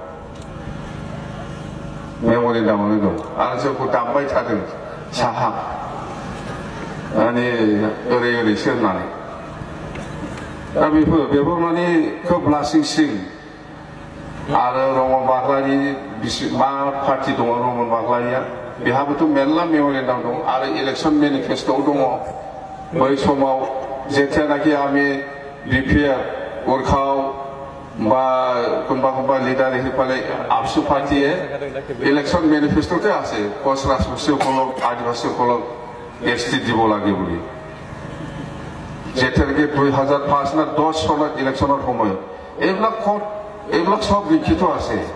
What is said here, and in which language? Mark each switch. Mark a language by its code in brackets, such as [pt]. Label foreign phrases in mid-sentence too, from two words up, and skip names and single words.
[brx] मेमोरेन्डामावनो दं आरो जोंखौ दामबाय थादों साहा माने ओरै ओरैसो होननानै दा बेफोर माने खोब लासिंसिं आरो रमन बाग्लानि मा पार्टि दङ रमन बाग्लानिया बेहाबोथ' मेरला मेमोरेन्डाम दं आरो इलेक्सन मेनिफेस्ट'आव दङ बै समाव जेथियानाखि आमी बिपिएफ उरखाव [as] বা কোনোবা লিডাৰ সেইফালে আপসু পাৰ্টিয়ে ইলেকশ্যন মেনিফেষ্টতে আছে কোচ ৰাজবংশীসকলক আদিবাসীসকলক এছটি দিব লাগে বুলি যেতিয়ালৈকে 2005 না 10 চনত ইলেকশ্যনৰ সময়ত এইবিলাক সব লিখিত আছে